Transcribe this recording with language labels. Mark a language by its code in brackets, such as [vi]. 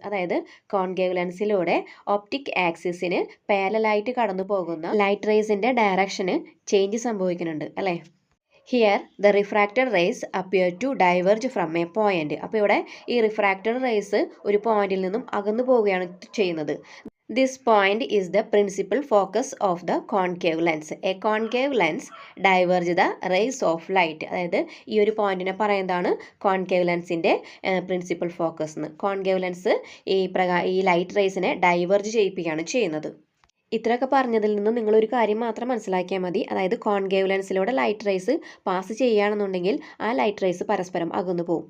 [ml] അതായത് concave ലെൻസിലൂടെ optic ആക്സിസിന് പാരലായിട്ട് കടന്നു പോകുന്ന ലൈറ്റ് റേസിൻ്റെ ഡയറക്ഷന് ചേഞ്ച് സംഭവിക്കുന്നുണ്ട് അല്ലേ. [en] Here the refracted rays appear to diverge from a point. [ml] അപ്പോൾ ഇവിടെ ഈ റിഫ്രാക്റ്റഡ് റേസ് ഒരു പോയിന്റിൽ നിന്നും അകന്നു പോവുകയാണ് ചെയ്യുന്നത്. [en] This point is the principal focus of the concave lens. A concave lens diverge the rays of light. [ml] അതായത് ഈ ഒരു പോയിന്റിനെ പറയുന്നതാണ് കോൺകേവ് ലെൻസിൻ്റെ പ്രിൻസിപ്പൽ ഫോക്കസ് എന്ന്. കോൺകേവ് ലെൻസ് ഈ ലൈറ്റ് റേസിനെ ഡൈവേർജ് ചെയ്യിപ്പിക്കുകയാണ് ചെയ്യുന്നത്. ഇത്രയൊക്കെ പറഞ്ഞതിൽ നിന്ന് നിങ്ങളൊരു കാര്യം മാത്രം മനസ്സിലാക്കിയാൽ മതി. അതായത് കോൺകേവ് ലെൻസിലൂടെ ലൈറ്റ് റേസ് പാസ് ചെയ്യുകയാണെന്നുണ്ടെങ്കിൽ ആ ലൈറ്റ് റേസ് പരസ്പരം അകന്നു പോകും.